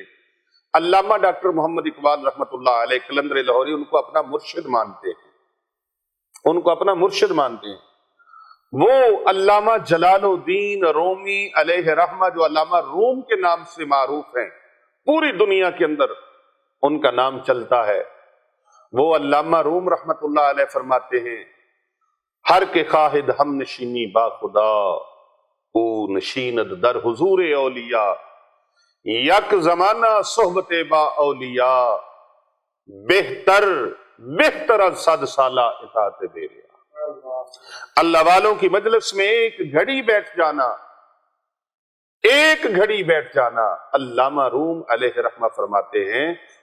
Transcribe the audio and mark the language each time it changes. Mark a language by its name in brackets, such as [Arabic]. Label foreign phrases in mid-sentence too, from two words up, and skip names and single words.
[Urdu] علامہ ڈاکٹر محمد اقبال [Arabic] رحمت اللہ علیہ [Urdu] قلندر لاہوری ان کو اپنا مرشد مانتے ہیں، ان کو اپنا مرشد مانتے ہیں۔ وہ علامہ جلال الدین رومی [Arabic] علیہ رحمہ، [Urdu] جو علامہ روم کے نام سے معروف ہیں، پوری دنیا کے اندر ان کا نام چلتا ہے، وہ علامہ روم [Arabic] رحمت اللہ علیہ [Urdu] فرماتے ہیں، [Persian] ہر کے خواہد ہم نشینی با خدا، او نشیند در حضور اولیاء، یک زمانہ صحبت با اولیاء، بہتر بہتر از 100 سالہ اطاعت بیریا۔ [Urdu] اللہ والوں کی مجلس میں ایک گھڑی بیٹھ جانا، ایک گھڑی بیٹھ جانا، علامہ روم [Arabic] علیہ رحمہ [Urdu] فرماتے ہیں